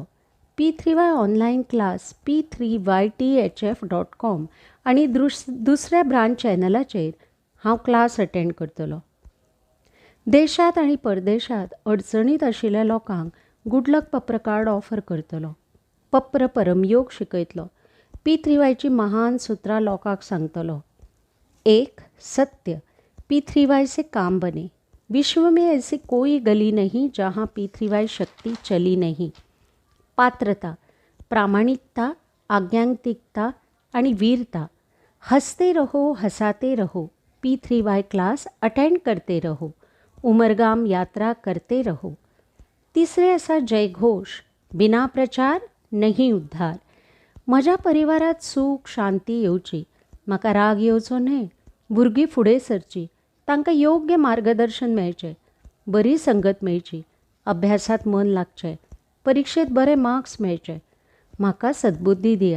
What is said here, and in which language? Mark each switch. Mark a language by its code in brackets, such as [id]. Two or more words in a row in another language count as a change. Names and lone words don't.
[kok] P3Y ऑनलायन क्लास p3ythf.com आनी दुसऱ्या ब्रांच चॅनलाचेर हांव [en] class attend [kok] करतलो. देशांत आनी परदेशांत अडचणीत आशिल्ल्या लोकांक [en] good luck [kok] पप्र कार्ड ऑफर करतलो. पप्र परमयोग शिकयतलो. P3Yची महान सुत्रां लोकांक सांगतलो. 1. [hi] सत्य. P3Y से काम बने. विश्व में ऐसी कोई गली नहीं जहाँ P3Y शक्ति चली नहीं. [kok] पात्रता, प्रामाणिकता, आज्ञांतिकता आणि वीरता. [hi] हंसते रहो, हंसाते रहो. P3Y [en] class attend [hi] करते रहो. उमरगाम यात्रा करते रहो. [kok] तिसरे आसा जयघोष. [hi] बिना प्रचार नहीं उद्धार. [kok] म्हज्या परिवारात सूख शांती येवची. म्हाका राग येवचो न्हय. भुरगीं फुडें सरची. तांकां योग्य मार्गदर्शन मेळचें. बरी संगत मेळची. अभ्यासात मन लागचें. परिक्षेत बरे मार्क्स मेळचे. म्हाका सद्बुद्धी दियात.